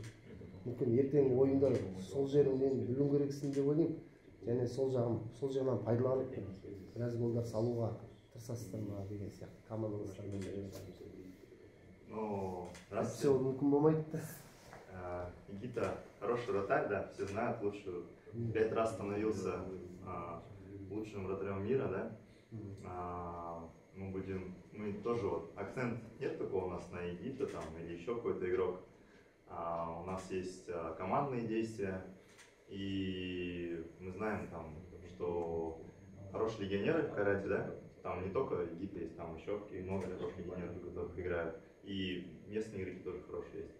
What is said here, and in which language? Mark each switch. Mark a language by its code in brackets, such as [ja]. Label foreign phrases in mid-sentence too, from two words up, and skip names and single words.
[kk] Мүмкін ертең ойында сол жеріңнен білуің керексің деп ойлаймын. Және сол жағынан пайдаланып біраз голдар салуға тырысасыздар ма деген сияқты командаластармен бірге. Ну, Все мүмкін болмайды да. [ru] Никита хороший вратарь, да, все знают, лучше 5 раз становился лучшим вратарем мира, да, мы тоже вот, акцент нет такого у нас на Египте там или еще какой-то игрок. У нас есть командные действия, и мы знаем там, что хорошие легионеры в карате, да, там не только Египет есть, там еще много хороших легионеров, которых играют, и местные игроки тоже хорошие есть.